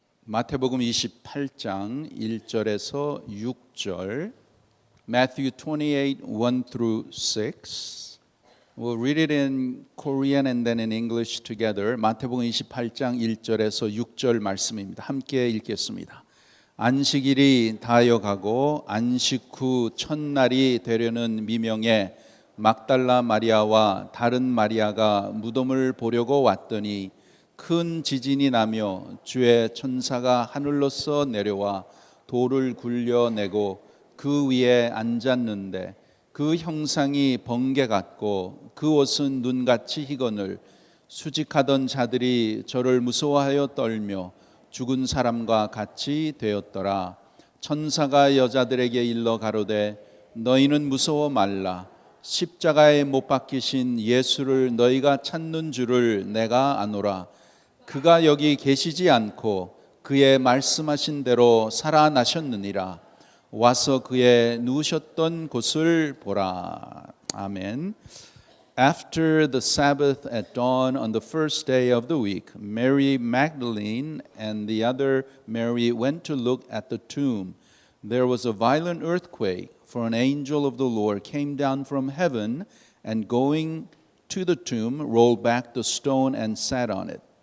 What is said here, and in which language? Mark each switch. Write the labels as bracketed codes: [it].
[ko] 마태복음 28장 1절에서 6절, [en] Matthew 28, 1 through 6. We'll read it in Korean and then in English together. [ko] 마태복음 28장 1절에서 6절 말씀입니다. 함께 읽겠습니다. 안식일이 다하여가고 안식 후 첫날이 되려는 미명에 막달라 마리아와 다른 마리아가 무덤을 보려고 왔더니 큰 지진이 나며 주의 천사가 하늘로서 내려와 돌을 굴려내고 그 위에 앉았는데 그 형상이 번개 같고 그 옷은 눈같이 희거늘 수직하던 자들이 저를 무서워하여 떨며 죽은 사람과 같이 되었더라. 천사가 여자들에게 일러 가로되 너희는 무서워 말라. 십자가에 못 박히신 예수를 너희가 찾는 줄을 내가 아노라. 그가 여기 계시지 않고 그의 말씀하신 대로 살아나셨느니라. 와서 그의 누우셨던 곳을 보라. 아멘. [en] After the Sabbath at dawn on the first day of the week, Mary Magdalene and the other Mary went to look at the tomb. There was a violent earthquake, for an angel of the Lord came down from heaven and going to the tomb rolled back the stone and sat on it.